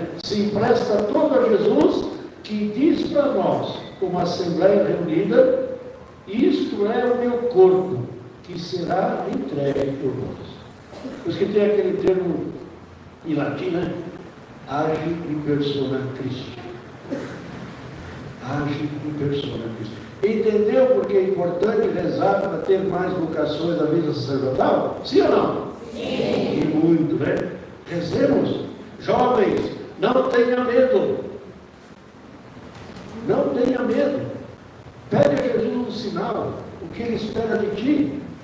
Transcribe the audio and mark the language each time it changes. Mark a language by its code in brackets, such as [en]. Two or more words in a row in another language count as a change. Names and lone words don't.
[pt] Se empresta todo a Jesus, que diz para nós, como assembleia reunida, isto é o meu corpo, que será entregue por vós. Por isso que tem aquele termo em latim, né? [la] Age in persona Christi. Age in persona Christi. [pt] Entendeu porque é importante rezar para ter mais vocações da vida sacerdotal? Sim ou não? Sim. E muito, né? Rezemos. Jovens, não tenha medo. Não tenha medo. Pede a Jesus um sinal, o que ele espera de ti.